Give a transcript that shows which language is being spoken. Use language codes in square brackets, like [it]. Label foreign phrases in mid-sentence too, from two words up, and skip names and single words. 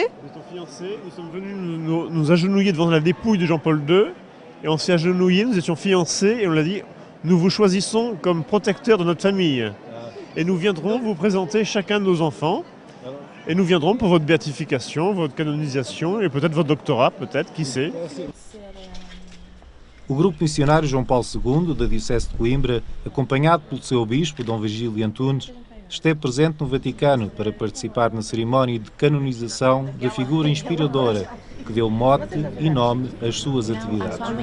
[fr] Nous sommes venus nous agenouiller devant la dépouille de Jean-Paul II, et on s'est agenouillés, nous étions fiancés, et on l'a dit, nous vous choisissons comme protecteur de notre famille. Et nous viendrons vous présenter chacun de nos enfants, et nous viendrons pour votre béatification, votre canonisation, et peut-être votre doctorat, peut-être, qui sait. [pt] O grupo missionário João Paulo II, da Diocese de Coimbra, acompanhado pelo seu bispo, Dom Virgílio Antunes, esteve presente no Vaticano para participar na cerimónia de canonização da figura inspiradora que deu mote e nome às suas atividades.